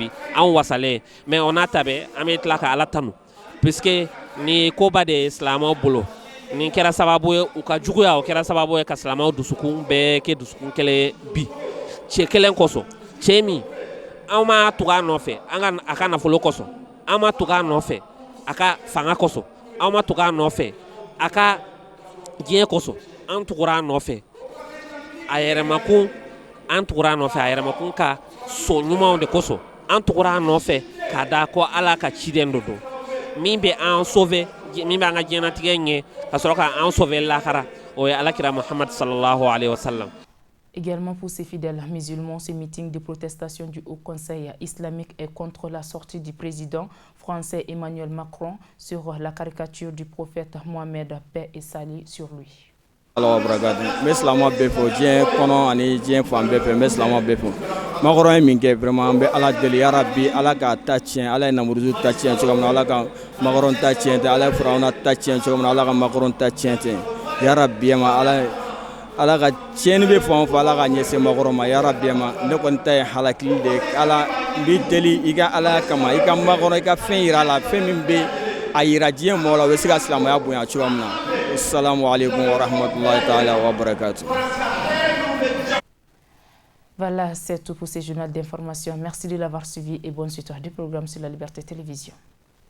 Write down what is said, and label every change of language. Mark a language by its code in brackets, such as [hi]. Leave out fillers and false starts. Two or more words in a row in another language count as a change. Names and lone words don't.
[bm] bi anw wasalen mais o n'a ta bɛɛ an bɛ tila ka ala tanu puisque ni koba de ye silamɛw bolo nin kɛra sababu ye u ka juguya o kɛra sababu ye ka silamɛw dusukun bɛɛ kɛ dusukun kelen bi cɛ kelen kosɔn cɛ min an ma tugu a nɔfɛ a ka nafolo kosɔn an ma tugu a nɔfɛ a ka fanga kosɔn an ma tugu a nɔfɛ a ka diɲɛ kosɔn an tugura a nɔfɛ a yɛrɛmakun an tugura a nɔfɛ a yɛrɛmakun ka so ɲumanw de kosɔn an tugura a nɔfɛ k'a da ko ala ka ciden dɔ don min bɛ an sauver min bɛ an ka diɲɛlatigɛ ɲɛ ka sɔrɔ k'an sauver lahara o ye alakira Muhammad [ar] sallallahu alaihi wasallam. [fr] Également pour ces fidèles musulmans, ce meeting de protestation du Haut Conseil islamique est contre la sortie du président français Emmanuel Macron sur la caricature du prophète Mohamed, paix et salut sur lui. [bm] Alors, mes silamɛw bɛɛ fɔ diɲɛ kɔnɔ ani diɲɛ fan bɛɛ fɛ n bɛ silamɛw bɛɛ fɔ Macron ye min kɛ vraiment n bɛ ala deli [ar] ya Rabbi [bm] ala k'a ta tiɲɛ ala ye Namuruzu ta tiɲɛ cogo min na ala ka Macron ta tiɲɛ ten ala ye Firawuna ta tiɲɛ cogo min na ala ka Macron ta tiɲɛ ten [ar] ya Rabbi [bm] ma ala ka tiɲɛni bɛ fan o fan ala ka ɲɛsin Macron ma [ar] ya Rabbi [bm] ma ne kɔni ta ye halakili de ye ala n b'i deli i ka ala kama i ka Macron i ka fɛn yira a la fɛn min bɛ a yira diɲɛ mɔgɔw la o bɛ se ka silamɛya bonya cogo min na. [ar] Assalamu alaikum wa rahmatullahi ta'ala wa barakatuh. [fr] Voilà, c'est tout pour ces journaux d'information. Merci de l'avoir suivi et bonne suite du programme sur la Liberté Télévision.